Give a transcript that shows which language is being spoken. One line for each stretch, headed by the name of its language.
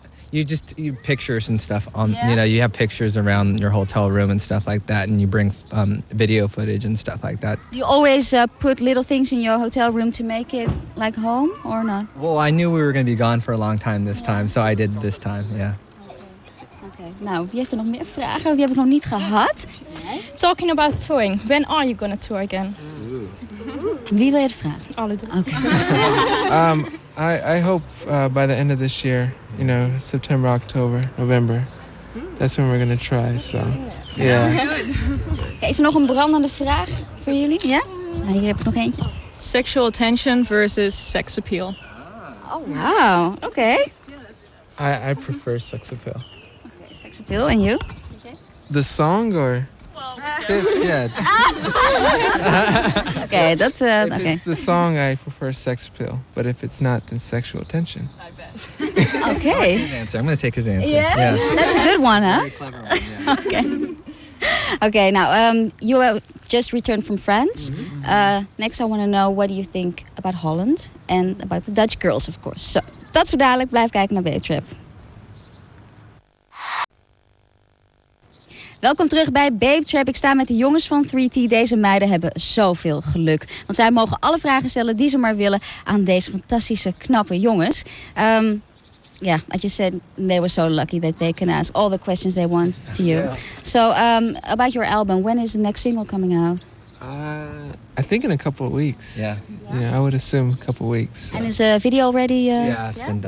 English: You pictures and stuff on. Yeah. You know, you have pictures around your hotel room and stuff like that, and you bring video footage and stuff like that. You always put little things in your hotel room to make it like home, or not? Well, I knew we were going to be gone for a long time this time, so I did this time. Yeah. Okay.
Dutch: Nou, wie heeft er nog meer vragen? Wie heb ik nog niet gehad?
English: Talking about touring, when are you gonna tour again?
Dutch: Wie wil je het vragen? Alle drie. Oké.
English: I hope by the end of this year, you know, September, October, November, that's when we're going to try. So, yeah.
Dutch: Okay, is er nog een brandende vraag voor jullie? Ja? Nou, hier heb ik nog eentje.
English: Sexual attention versus sex appeal. Oh, wow. Oké. I prefer sex appeal. Okay, sex appeal. And you? The song or? Yeah. Okay, that's If okay. it's the song, I prefer sex appeal. But if it's not, then sexual attention. Okay. His answer. I'm going to take his answer. Yeah? That's a good one, huh? Very clever one, yeah. Okay. Okay, now, you just returned from France. Next, I want to know, what do you think about Holland? And about the Dutch girls, of course.
Dutch: So, dat zo dadelijk. Blijf kijken naar Babetrap. Welkom terug bij Babetrap. Ik sta met de jongens van 3T. Deze meiden hebben zoveel geluk. Want zij mogen alle vragen stellen die ze maar willen aan deze fantastische, knappe jongens.
English: Yeah, I just said they were so lucky that they can ask all the questions they want to you. So, about your album, when is the next single coming out? I think in a couple of weeks. Yeah. I would assume a couple of weeks. And is a video already? Yeah, it's been done.